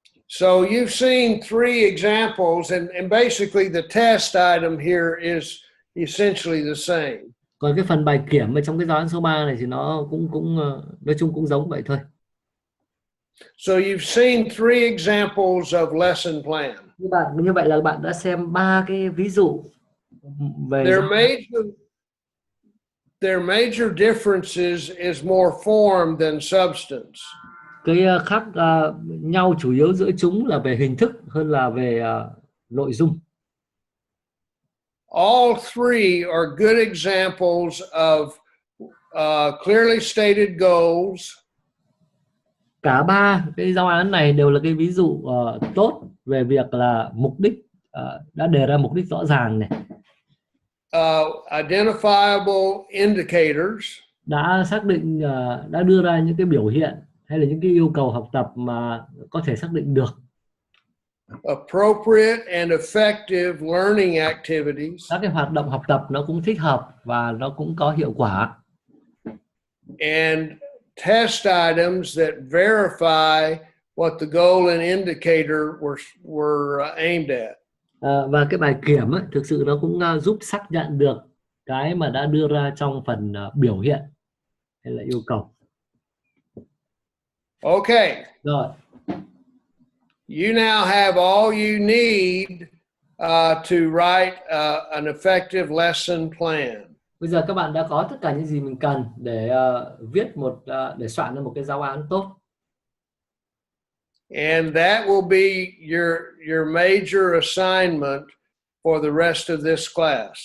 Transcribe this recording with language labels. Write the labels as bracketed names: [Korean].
[English] So you've seen three examples, and basically the test item here is essentially the same. [Vietnamese] Còn cái phần bài kiểm ở trong cái giáo án số 3 này thì nó cũng nói chung cũng giống vậy thôi. [English] So you've seen three examples of lesson plan. [Vietnamese] Như vậy là bạn đã xem 3 cái ví dụ về [English] their major differences is more form than substance. [Vietnamese] Cái khác nhau chủ yếu giữa chúng là về hình thức hơn là về nội dung. [English] All three are good examples of clearly stated goals. [Vietnamese] Cả 3 cái giáo án này đều là cái ví dụ tốt về việc là mục đích, đã đề ra mục đích rõ ràng này. [English] Identifiable indicators. [Vietnamese] Đã xác định, đã đưa ra những cái biểu hiện hay là những cái yêu cầu học tập mà có thể xác định được. [English] Appropriate and effective learning activities. [Vietnamese] Các cái hoạt động học tập nó cũng thích hợp và nó cũng có hiệu quả. [English] And test items that verify what the goal and indicator were aimed at. [Vietnamese] Và cái bài kiểm ấy, thực sự nó cũng giúp xác nhận được cái mà đã đưa ra trong phần biểu hiện hay là yêu cầu. [English] Okay. [Vietnamese] Rồi. [English] You now have all you need to write an effective lesson plan. [Vietnamese] Bây giờ các bạn đã có tất cả những gì mình cần để để soạn ra một cái giáo án tốt. [English] And that will be your major assignment for the rest of this class.